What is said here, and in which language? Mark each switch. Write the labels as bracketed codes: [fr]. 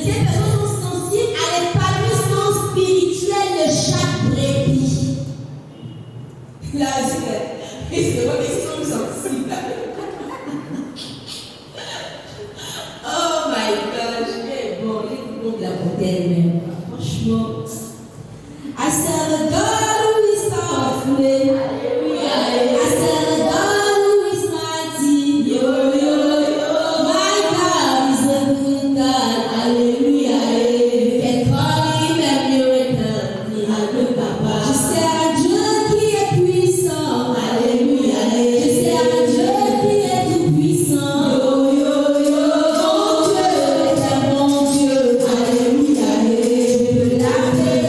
[fr] Ces personnes sont sensibles à l'épanouissement spirituel de chaque brebis. Là, c'est vraiment qu'ils sont sensibles. [en] Oh my gosh, [fr] il est bon de la beauté elle-même. Franchement. [en] I serve a God who is powerful. I serve a God who is mighty. Yo, yo, yo. My God is a good God. Hallelujah. You can call him a miracle. Hallelujah. [fr] Je sers un Dieu qui est puissant. Alléluia. Je sers un Dieu qui est tout puissant. Yo, yo, yo. Mon Dieu est un bon Dieu. Alléluia. Je peux l'appeler.